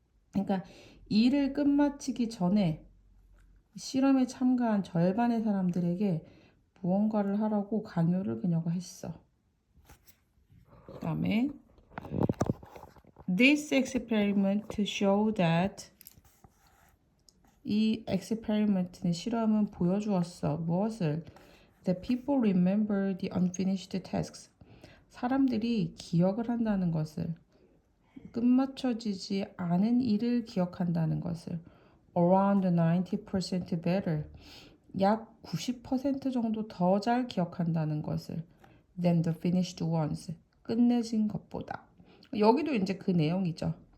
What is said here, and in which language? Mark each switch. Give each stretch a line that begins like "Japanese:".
Korean: 그러니까 일을 끝마치기 전에 실험에 참가한 절반의 사람들에게 무언가를 하라고 강요를 그녀가 했어. 그 다음에
English: This experiment show that
Korean: 이 experiment는 실험은 보여주었어. 무엇을?
English: That people remember the unfinished tasks.
Korean: 사람들이 기억을 한다는 것을 끝마쳐지지 않은 일을 기억한다는 것을
English: around 90% better
Korean: 약 90% 정도 더 잘 기억한다는 것을
English: than the finished ones
Korean: 끝내진 것보다 여기도 이제 그 내용이죠.